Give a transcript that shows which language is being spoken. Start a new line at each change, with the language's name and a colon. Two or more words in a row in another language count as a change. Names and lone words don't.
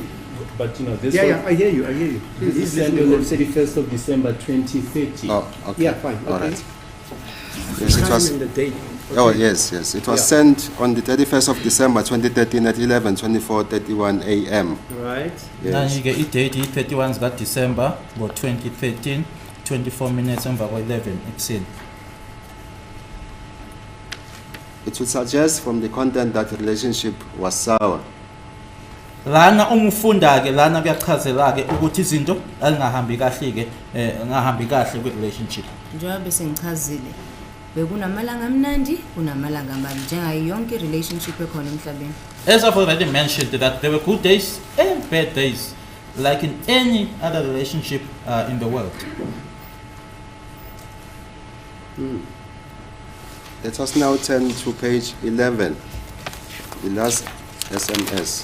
English: But you know, this Yeah, I hear you. This is sent on the 31st of December 2030. Oh, okay. Yeah, fine. All Okay. right. Yes, it Time was. and the date. Oh, Okay. yes. It was sent on the 31st of December 2013 at 11:24:31 a.m. Right. Yes.
Zulu: Nanje ke idate 31 zika December ngo 2013, 24 minutes emva kwa 11 ekuseni.
English: It would suggest from the content that the relationship was sour.
Zulu: Lana ungifunda ke lana kuyachazela ke ukuthi izinto alingahambi kahle ke ngahambi kahle kwi relationship. Njengoba sengichazile, bekunamalanga amnandi kunamalanga amabi njengayo yonke relationship ekhona emhlabeni.
English: As I've already mentioned that there were good days and bad days, like in any other relationship in the world. Let us now turn to page 11, the last SMS.